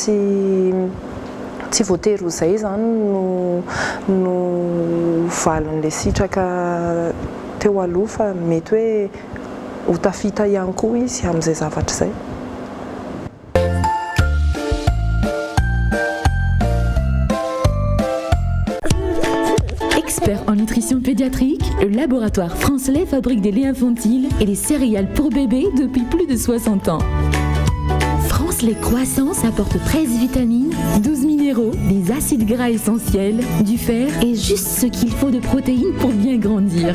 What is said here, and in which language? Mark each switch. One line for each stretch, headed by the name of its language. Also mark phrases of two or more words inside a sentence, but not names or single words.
Malagasy: tsy voatery ho izay zany no valin'ilay sitraka teo aloha fa mety hoe ho tafita ihany koa izy amin'izay zavatra izay.
French: Expert en nutrition pédiatrique, le laboratoire Francelet fabrique des laits infantiles et des céréales pour bébés depuis plus de 60 ans. Francelet Croissance apporte 13 vitamines, 12 minéraux, des acides gras essentiels, du fer et juste ce qu'il faut de protéines pour bien grandir.